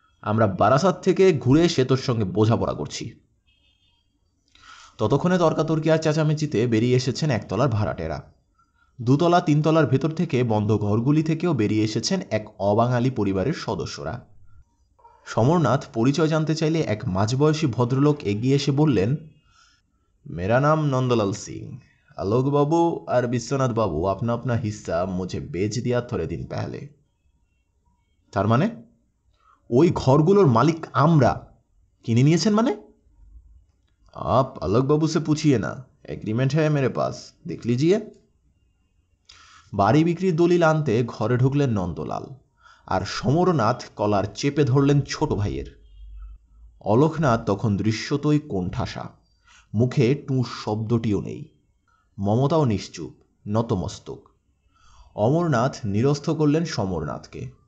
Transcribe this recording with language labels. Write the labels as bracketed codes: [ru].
[bn] আমরা বারাসাত থেকে ঘুরে এসে তোর সঙ্গে বোঝাপড়া করছি। ততক্ষণে তর্কাতর্কি আর চেঁচামেচিতে বেরিয়ে এসেছেন একতলার ভাড়াটেরা। 2তলা 3তলার ভেতর থেকে বন্ধ ঘরগুলি থেকেও বেরিয়ে এসেছেন এক অবাঙালি পরিবারের সদস্যরা। সমরনাথ পরিচয় জানতে চাইলে এক মাঝবয়সী ভদ্রলোক এগিয়ে এসে বললেন, [hi] मेरा नाम नंदलाल सिंह। आलोक बाबू और विश्वनाथ बाबू अपना अपना हिस्सा मुझे बेच दिया थोड़े दिन पहले। [bn] তার মানে ওই ঘরগুলোর মালিক আমরা? কিনে নিয়েছেন মানে? [hi] आप आलोक बाबू से पूछिए ना, एग्रीमेंट है मेरे पास, देख लीजिए। [bn] বাড়ি বিক্রির দলিল আনতে ঘরে ঢুকলেন নন্দলাল, আর সমরনাথ কলার চেপে ধরলেন ছোট ভাইয়ের। অলোকনাথ তখন দৃশ্যতই কোণঠাসা, মুখে টুঁ শব্দটিও নেই। মমতাও নিশ্চুপ, নতমস্তক। অমরনাথ নিরস্ত করলেন সমরনাথকে।